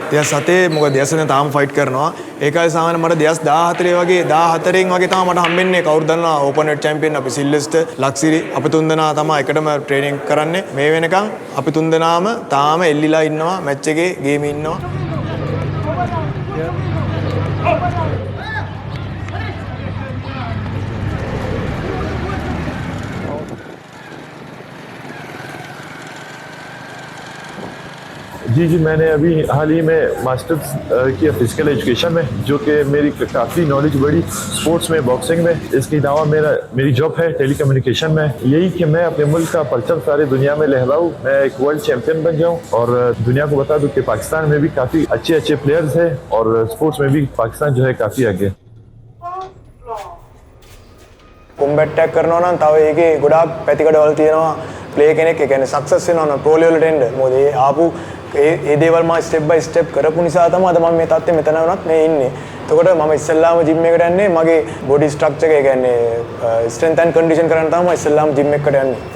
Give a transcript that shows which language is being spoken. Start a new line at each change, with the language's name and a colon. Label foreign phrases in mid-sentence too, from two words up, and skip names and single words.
Sinhala: 2007 මොකද 2007 තාම ෆයිට් කරනවා. ඒකයි සාමාන්‍ය මට 2014 වගේ 14න් වගේ තමයි මට හම්බෙන්නේ. කවුරු දන්නවා
English: open weight champion
Sinhala: අපි සිල්වෙස්ටර් ලක්සිරි අපි තුන්දෙනා තමයි එකටම ට්‍රේනින් කරන්නේ. මේ වෙනකන් අපි තුන්දෙනාම තාම එල්ලිලා ඉන්නවා මැච් එකේ ගේමේ ඉන්නවා.
Urdu: جی میں نے ابھی حال ہی میں ماسٹرز کیا
English: physical education
Urdu: میں، جو کہ میری کافی نالج بڑھی اسپورٹس میں، باکسنگ میں. اس کے علاوہ میری جاب ہے
English: tele communication
Urdu: میں۔ یہی کہ میں اپنے ملک کا پرچم سارے دنیا میں لہراؤں، میں ایک
English: world champion
Urdu: بن جاؤں اور دنیا کو بتا دوں کہ پاکستان میں بھی کافی اچھے پلیئرز ہیں اور اسپورٹس میں بھی پاکستان جو ہے کافی آگے.
English: combat tech
Sinhala: කරනවා නම් තව ඒකේ ගොඩාක් පැතිකඩවල් තියෙනවා. ප්ලේ කෙනෙක් ඒ කියන්නේ සක්සස් වෙනවා නම්
English: pro level
Sinhala: එන්න. මොකද ඒ ආපු ඒ දේවල් මම
English: step by step
Sinhala: කරපු නිසා තමයි අද මම මේ තත්ත්වෙ මෙතන වුණත් මේ ඉන්නේ. එතකොට මම ඉස්සෙල්ලාම ජිම් එකට යන්නේ මගේ
English: body structure
Sinhala: එක කියන්නේ
English: strength and condition
Sinhala: කරන්න තමයි ඉස්සෙල්ලාම ජිම් එකට යන්නේ.